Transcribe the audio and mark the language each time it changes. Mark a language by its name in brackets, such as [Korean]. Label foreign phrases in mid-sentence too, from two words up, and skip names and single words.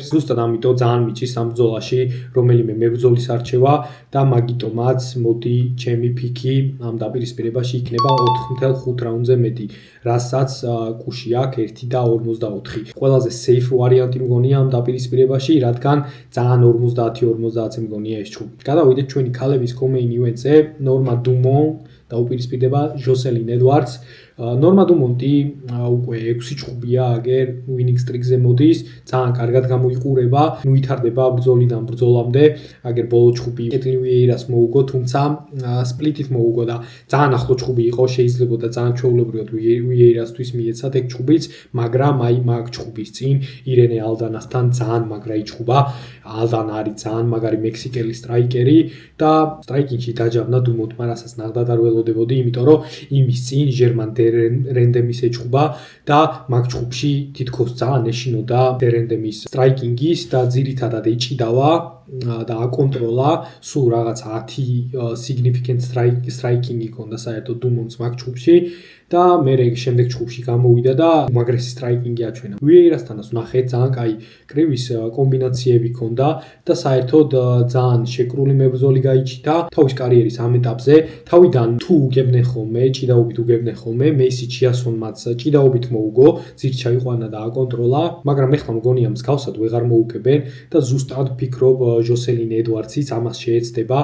[Georgian] ზუსტად ამიტომ ძალიან მიჭის ამ ბრძოლაში რომელიმე მებრძოლის არჩევა და მაგიტომაც მოდი ჩემი ფიქი ამ დაპირისპირებაში იქნება 4.5 რაუნდზე მეტი, რასაც კუში აქვს 1.54. ყველაზე safe ვარიანტი მგონია ამ დაპირისპირებაში, რადგან ძალიან 50-50-ზე მგონია ეს ჩხუბი. გადავიდეთ ჩვენი ქალების [English] co-main event, [Georgian] ნორმა დუმონ და უპირისპირდება ჟოსელინ ედვარდს. ნორმა დუმონტი უკვე 6 ჩხუბია აგერ [English] winning streak-ზე [Georgian] მოდის, ძალიან კარგად გამოიყურება, ვითარდება ბრძოლიდან ბრძოლამდე, აგერ ბოლო ჩხუბი კეტლინ ვიეირას მოუგო, თუმცა სპლიტით მოუგო და ძალიან ახლო ჩხუბი იყო, შეიძლებოდა ძალიან ჩვეულებრივად ვიეირასთვის მიეცათ ეგ ჩხუბიც, მაგრამ აი მაგ ჩხუბის წინ ირენე ალდანასთან ძალიან მაგრა იჩხუბა. ალდანა არის ძალიან მაგარი მექსიკელი სტრაიკერი და სტრაიკინგში დაჯავნა დუმონტმა, რასაც ნახდად არ ველოდებოდი, იმიტომ რომ იმის წინ ჟერმან რენდემის ეჩხუბა და მაგ ჩხუბში თითქოს ძალიან ეშინოდა რენდემის სტრაიკინგის და ძირითადად ეჭიდავა და აკონტროლა, სულ რაღაც 10 [English] significant striking-ი [Georgian] ჰქონდა საერთოდ დუმონტს მაგ ჩხუბში და მე შემდეგ ჩხუბში გამოვიდა და უმაგრესი სტრაიკინგი აჩვენა. ვიეირასთანაც ვნახეთ ძალიან კაი კრივის კომბინაციები ჰქონდა და საერთოდ ძალიან შეკრული მებრძოლი გაიჩიტა თავის კარიერის ამ ეტაპზე. თავიდან თუ უგებდნენ ხოლმე, ჭიდაობით უგებდნენ ხოლმე, მეისი ჩიასონმაც ჭიდაობით მოუგო, ძირ ჩაიყვანა და აკონტროლა, მაგრამ ეხლა მგონია მსგავსად ვეღარ მოუგებენ და ზუსტად ფიქრობ ჟოსელინ ედვარდსიც ამას შეეცდება.